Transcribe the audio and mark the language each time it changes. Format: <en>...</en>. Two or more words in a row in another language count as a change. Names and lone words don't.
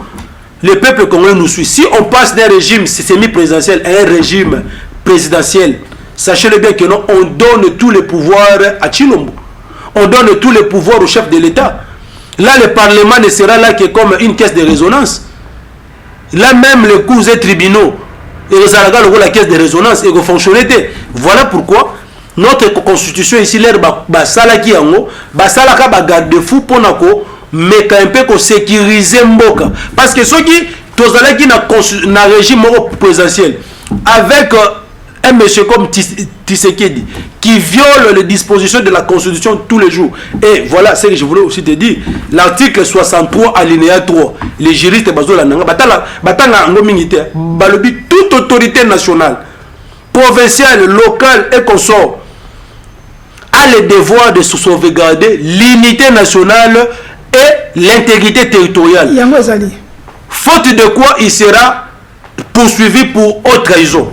<fr>Le peuple congolais nous suit. Si on passe d'un régime semi-présidentiel à un régime présidentiel, sachez-le bien que non, on donne tous les pouvoirs à Tshilombo. On donne tous les pouvoirs au chef de l'État. Là, le Parlement ne sera là que comme une caisse de résonance. Là même les cours et tribunaux et la caisse de résonance et fonctionner. Voilà pourquoi notre constitution ici l'air</fr> <ln>basalaki yango basalaka bagarde-fou ponako</ln> <fr>mais un peu</fr> <ln>ko sécuriser mboka</ln> <fr>parce que ceux qui</fr> <ln>tozalaki na</ln> <fr>régime présidentiel avec un monsieur comme Tshisekedi qui viole les dispositions de la constitution tous les jours. Et voilà ce que je voulais aussi te dire. L'article 63 alinéa 3, les juristes</fr> <ln>bazola nanga batanga ngo militaire balobi</ln> <fr>toute autorité nationale, provinciale, locale et consort a le devoir de sauvegarder l'unité nationale et l'intégrité territoriale. Faute de quoi il sera poursuivi pour haute trahison.</fr>